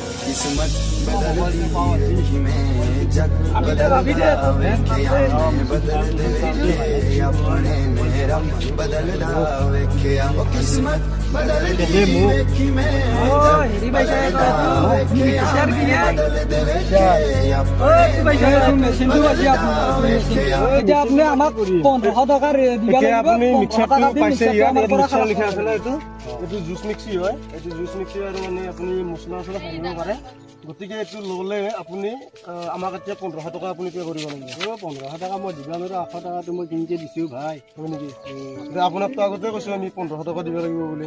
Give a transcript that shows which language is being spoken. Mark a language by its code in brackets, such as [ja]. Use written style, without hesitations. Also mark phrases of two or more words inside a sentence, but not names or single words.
[pa] ਕਿਸਮਤ ਬਦਲਦੀ ਰਹੀ ਮੇਂ ਜਗ ਬਦਲਦਾ ਵੇਖਿਆ ਮੈਂ ਬਦਲਦੇ ਵੇਖੇ ਅਪਣੇ ਮੇਰਾ ਬਦਲਦਾ ਵੇਖਿਆ ਵੋ ਕਿਸਮਤ ਬਦਲਦੀ ਵੇਖੀ ਮੈਂ ਜਗ ਬਦਲਦਾ ਵੇਖਿਆ ਮੈਂ ਬਦਲਦੇ ਵੇਖੇ [as] এতিয়া আপুনি মিক্সাৰটো পাইছে ইয়াত মিক্সাৰ লিখা আছে ন এইটো জুচ মিক্সি হয় এইটো জুচ মিক্সি আৰু মানে আপুনি মছলা চছলা সানিব পাৰে গতিকে এইটো ল'লে আপুনি আমাক এতিয়া 1500 টকা আপুনি পে' কৰিব লাগিব 1500 টকা মই দিব নোৱাৰোঁ 800 টকাটো মই কিনিকে দিছোঁ ভাই হয় নেকি এতিয়া আপোনাকতো আগতে কৈছোঁ আমি 1500 টকা দিব লাগিব বুলি